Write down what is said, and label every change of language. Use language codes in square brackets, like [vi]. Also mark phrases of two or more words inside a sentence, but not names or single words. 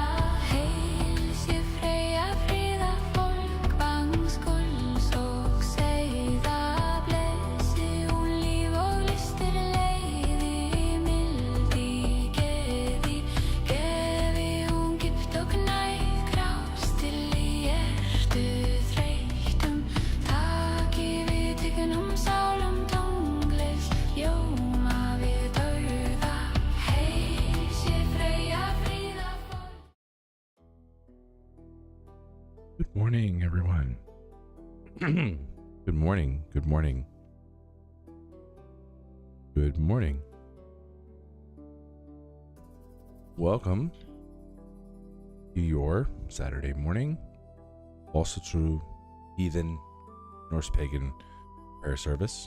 [is] Heilsi Freyja fríða, fólk fangs gulls og seiða, blessi hún líf og lystir leiði, mildi geði, gefi hún kippt og knæf, grástilli hjörtu þreyttum taki við tignum sálum tónlist ljóma við dauða. Heilsi Freyja fríða, fólk. [en] Good morning, everyone. Good morning. Good morning. Good morning. Welcome to your Saturday morning Asatru Heathen Norse Pagan prayer service.